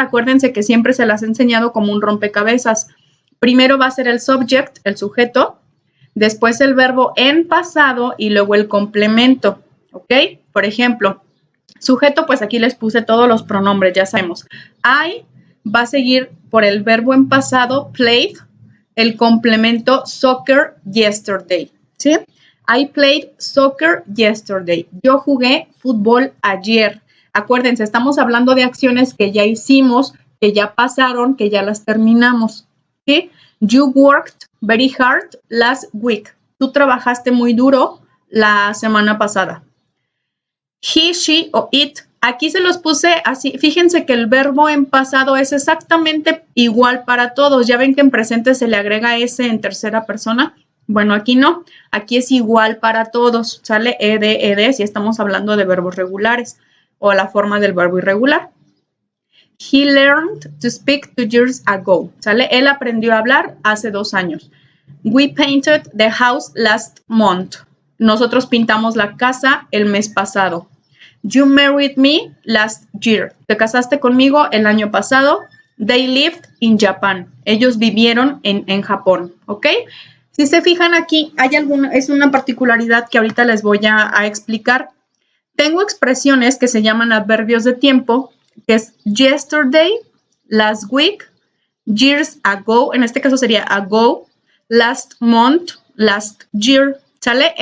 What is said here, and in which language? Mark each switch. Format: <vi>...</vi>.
<es>Acuérdense que siempre se las he enseñado como un rompecabezas. Primero va a ser el subject, el sujeto, después el verbo en pasado y luego el complemento, ¿ok? Por ejemplo, sujeto, pues aquí les puse todos los pronombres, ya sabemos. I va a seguir por el verbo en pasado, played, el complemento</es> <en>soccer yesterday,</en> <es>¿sí?</es> <en>I played soccer yesterday.</en> <es>Yo jugué fútbol ayer. Acuérdense, estamos hablando de acciones que ya hicimos, que ya pasaron, que ya las terminamos, ¿sí?</es> <en>You worked very hard last week.</en> <es>Tú trabajaste muy duro la semana pasada. He, she o it. Aquí se los puse así. Fíjense que el verbo en pasado es exactamente igual para todos. Ya ven que en presente se le agrega S en tercera persona. Bueno, aquí no. Aquí es igual para todos. Sale ed, si estamos hablando de verbos regulares o la forma del verbo irregular.</es> <en>He learned to speak 2 years ago.</en> <es>¿Sale? Él aprendió a hablar hace 2 años.</es> <en>We painted the house last month.</en> <es>Nosotros pintamos la casa el mes pasado.</es> <en>You married me last year.</en> <es>Te casaste conmigo el año pasado.</es> <en>They lived in Japan.</en> <es>Ellos vivieron en Japón, ¿ok? Si se fijan aquí, es una particularidad que ahorita les voy a explicar. Tengo expresiones que se llaman adverbios de tiempo, que es</es> <en>yesterday, last week, years ago,</en> <es>en este caso sería ago, last month, last year, ¿sale?</es>